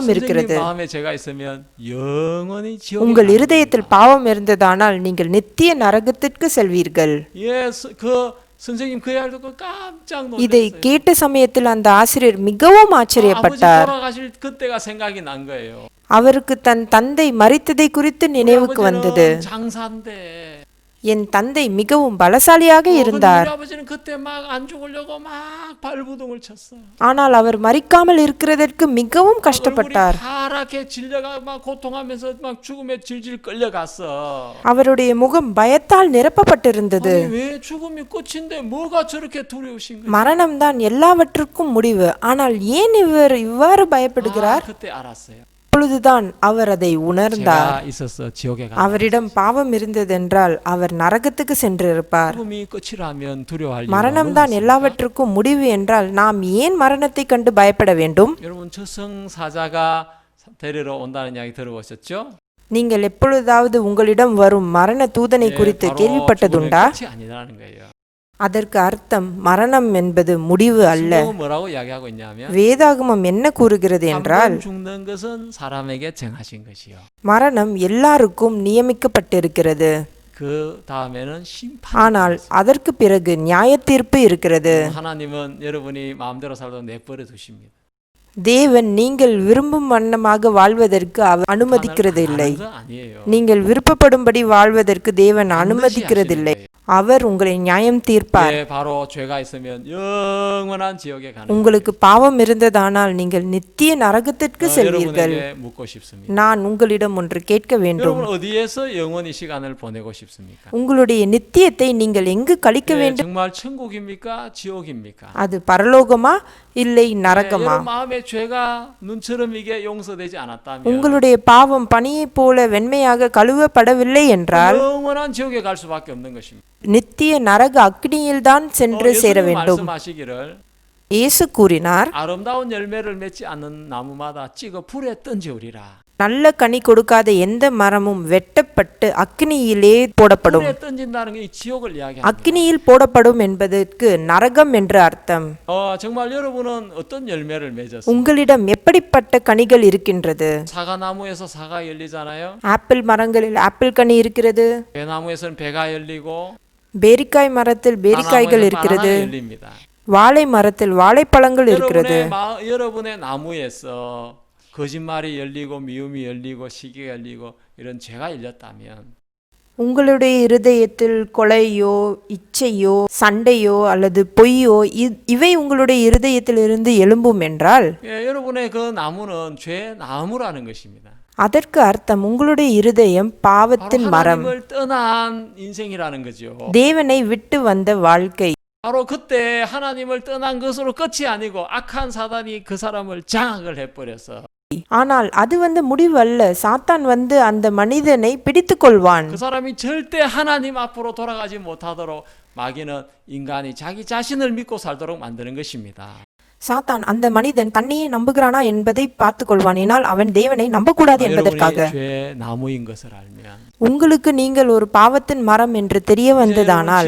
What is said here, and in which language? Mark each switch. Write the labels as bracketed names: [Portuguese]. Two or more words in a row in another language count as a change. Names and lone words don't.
[Korean] 선생님 [Tamil] இருக்கிறது. [Korean] 마음에 죄가 있으면 영원히 지옥에 [Tamil] உங்கள் [Korean] 가는 [Tamil] இருதயத்தில் [Korean] 겁니다. [Tamil] பாவம் இருந்ததானால் நீங்கள் நித்திய நரகத்திற்கு செல்வீர்கள். [Korean] 예, 그 선생님 그 이야기를 듣고 깜짝 [Tamil] இதை [Korean] 놀랐어요. [Tamil] கேட்ட சமயத்தில் அந்த ஆசிரியர் மிகவும் [Korean] 아버지 [Tamil] ஆச்சரியப்பட்டார். [Korean] 돌아가실 그때가 생각이 난 거예요. [Tamil] அவருக்கு தன் தந்தை மரித்ததை குறித்து [Korean] 우리 [Tamil] நினைவுக்கு வந்தது. [Korean] 아버지는 장사인데 [Tamil] என் தந்தை மிகவும் பலசாலியாக [Korean] 근데 [Tamil] இருந்தார். [Korean] 우리 아버지는 그때 막 안 죽으려고 막 발부동을 쳤어요. [Tamil] ஆனால் அவர் மரிக்காமல் இருக்கிறதற்கு மிகவும் [Korean] 얼굴이 [Tamil] கஷ்டப்பட்டார். [Korean] 파랗게 질려가 막 고통하면서 막 죽음에 질질 끌려갔어. [Tamil] அவருடைய முகம் பயத்தால் நிரப்பப்பட்டிருந்தது. [Korean] 아니 왜 죽음이 끝인데 뭐가 저렇게 두려우신 거예요? [Tamil] மரணம்தான் எல்லாவற்றுக்கும் முடிவு. ஆனால் ஏன் இவர் இவ்வாறு பயப்படுகிறார்? [Korean] 그때 알았어요. [Tamil] அப்பொழுதுதான் அவர் அதை உணர்ந்தார். [Korean] 제가 있었어 지옥에 가. [Tamil] அவரிடம் பாவம் இருந்ததென்றால் அவர் நரகத்துக்கு சென்றிருப்பார். [Korean] 죽음이 끝이라면 두려워할 이유가 [Tamil] மரணம்தான் [Korean] 없습니다. [Tamil] எல்லாவற்றுக்கும் முடிவு என்றால் நாம் ஏன் மரணத்தை கண்டு பயப்பட வேண்டும்? [Korean] 여러분 저승사자가 데리러 온다는 이야기 들어보셨죠? [Tamil] நீங்கள் எப்பொழுதாவது உங்களிடம் வரும் மரண தூதனை குறித்து [Korean] 바로 [Tamil] கேள்விப்பட்டதுண்டா? [Korean] 죽음의 끝이 아니라는 거예요. [Tamil] அதற்கு அர்த்தம் மரணம் என்பது முடிவு அல்ல. [Korean] 성경은 뭐라고 이야기하고 있냐면 [Tamil] வேதாகமம் என்ன கூறுகிறது என்றால் [Korean] 한 번 죽는 것은 사람에게 정하신 것이요. [Tamil] மரணம் எல்லாருக்கும் நியமிக்கப்பட்டிருக்கிறது. [Korean] 그 다음에는 심판. [Tamil] ஆனால் அதற்கு பிறகு நியாய தீர்ப்பு இருக்கிறது. [Korean] 하나님은 여러분이 마음대로 살도 내버려 두십니다. [Tamil] தேவன் நீங்கள் விரும்பும் வண்ணமாக வாழ்வதற்கு அவர் அனுமதிக்கிறது இல்லை. [Korean] 하는 거 아니에요. [Tamil] நீங்கள் விருப்பப்படும்படி வாழ்வதற்கு தேவன் அனுமதிக்கிறதில்லை. அவர் உங்களை நியாயம் தீர்ப்பார். [Korean] 예, 바로 죄가 있으면 영원한 지옥에 가는. [Tamil] உங்களுக்கு பாவம் இருந்ததானால் நீங்கள் நித்திய நரகத்திற்கு செல்வீர்கள். [Korean] 여러분에게 묻고 싶습니다. [Tamil] நான் உங்களிடம் ஒன்று கேட்க வேண்டும். [Korean] 여러분 어디에서 영원히 시간을 보내고 싶습니까? [Tamil] உங்களுடைய நித்தியத்தை நீங்கள் எங்கு கழிக்க [Korean] 예, [Tamil] வேண்டும்? [Korean] 정말 천국입니까? 지옥입니까? [Tamil] அது பரலோகமா இல்லை நரகமா? [Korean] 여러분 마음의 죄가 눈처럼 이게 용서되지 않았다면 [Tamil] உங்களுடைய பாவம் பனியைப் போல வெண்மையாக கழுவப்படவில்லை என்றால் [Korean] 영원한 지옥에 갈 수밖에 없는 것입니다. [Tamil] நித்திய நரக அக்னியில்தான் சென்று சேர [Korean] 예수님 [Tamil] வேண்டும். [Korean] 말씀하시기를 [Tamil] இயேசு கூறினார், [Korean] 아름다운 열매를 맺지 않는 나무마다 찍어 불에 던지우리라. [Tamil] நல்ல கனி கொடுக்காத எந்த மரமும் வெட்டப்பட்டு அக்னியிலே போடப்படும். [Korean] 불에 던진다는 게 이 지옥을 이야기합니다. [Tamil] அக்னியில் போடப்படும் என்பதற்கு நரகம் என்று அர்த்தம். [Korean] 정말 여러분은 어떤 열매를 맺었어요? [Tamil] உங்களிடம் எப்படிப்பட்ட கனிகள் இருக்கின்றது? [Korean] 사과나무에서 사과 열리잖아요. [Tamil] ஆப்பிள் மரங்களில் ஆப்பிள் கனி இருக்கிறது. [Korean] 배나무에서는 배가 열리고 [Tamil] பேரிக்காய் மரத்தில் பேரிக்காய்கள் [Korean] 바나나무에서는 [Tamil] இருக்கிறது. [Korean] 바나나 열립니다. [Tamil] வாழை மரத்தில் வாழைப்பழங்கள் இருக்கிறது. [Korean] 여러분의 나무에서 거짓말이 열리고 미움이 열리고 시기가 열리고 이런 죄가 열렸다면 [Tamil] உங்களுடைய இருதயத்தில் கொலையோ இச்சையோ சண்டையோ அல்லது பொய்யோ இவை உங்களுடைய இருதயத்தில் இருந்து எழும்பும் என்றால் [Korean] 여러분의 그 나무는 죄 나무라는 것입니다. [Tamil] அதற்கு அர்த்தம் உங்களுடைய இருதயம் பாவத்தின் மரம், [Korean] 하나님을 떠난 인생이라는 거죠. [Tamil] தேவனை விட்டு வந்த வாழ்க்கை. [Korean] 바로 그때 하나님을 떠난 것으로 끝이 아니고 악한 사단이 그 사람을 장악을 해버려서 [Tamil] ஆனால் அது முடிவு அல்ல. சாத்தான் அந்த மனிதனை பிடித்துக் கொள்வான். [Korean] 그 사람이 절대 하나님 앞으로 돌아가지 못하도록 마귀는 인간이 자기 자신을 믿고 살도록 만드는 것입니다. [Tamil] சாத்தான் அந்த மனிதன் தன்னையே நம்புகிறானா என்பதை பார்த்துக் கொள்வான். ஏனால் அவன் தேவனை நம்பக்கூடாது என்பதற்காக. [Korean] 죄 나무인 것을 알면 [Tamil] உங்களுக்கு நீங்கள் ஒரு பாவத்தின் மரம் என்று தெரிய வந்ததானால்